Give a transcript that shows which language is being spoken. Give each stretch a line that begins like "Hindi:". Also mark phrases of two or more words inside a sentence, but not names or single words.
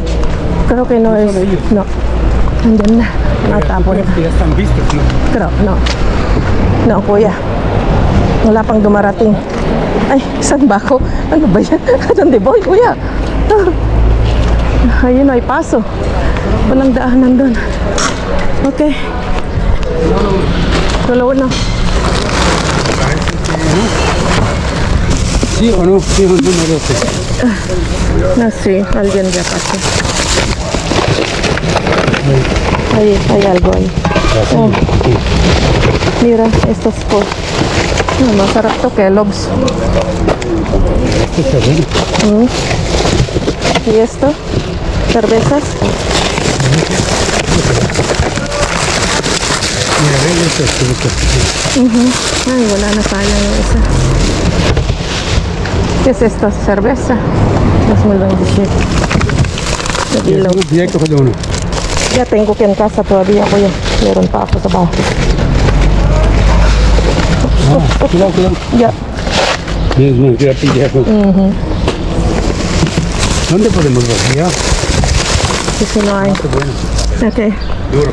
Spanish: Creo que no es. son ellos. No.
Filipino: Andyan na. Natapon
Spanish: Creo na. que ya están vistos, ¿no? Creo, no. No,
Filipino: kuya. Wala pang dumarating. Ay, saan ba ako? Ano ba yan? Saan di boy, kuya? Ayun, ay paso. Walang daanan doon. Okay. Tulo na.
Spanish: ¿Sí o no? Sí, un número 12. No, sí, alguien ya pasó. Hay algo ahí. Oh. Mira, estos por... No,
Filipino: masarap to, Kellogg's.
Spanish: Está bueno. ¿Y esto? ¿Cervezas? Mira, ve esto.
Filipino: Ay, wala na sayang isa.
Spanish: ¿Qué es esto? ¿Cerveza?
Filipino: 2027. Nagilaw.
Spanish: Ya hay que coger uno. Ya tengo que en casa todavía,
Filipino: kuya. Meron pa ako sa bahay.
Spanish: Cuidado. Ya. Dios mío, qué pillazo. ¿Dónde podemos ver? Ya. Sí, sí, no hay. Qué bueno. Ok. Duro.